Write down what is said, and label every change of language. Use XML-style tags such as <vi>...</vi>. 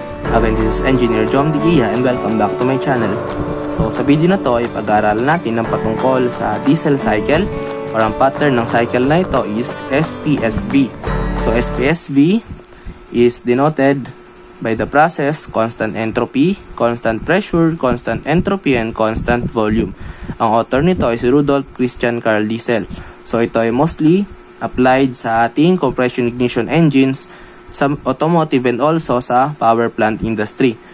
<en>Again, this is Engineer Jom Digia and welcome back to my channel.</en> <tl>So sa video na to ay pag-aaralan natin ng patungkol sa diesel cycle or ang pattern ng cycle na ito is SPSV.</tl> <en>So SPSV is denoted by the process constant entropy, constant pressure, constant entropy, and constant volume.</en> <tl>Ang author nito is Rudolf Christian Carl Diesel. So ito ay mostly applied sa ating compression ignition engines, sa automotive, and also sa power plant industry.</tl>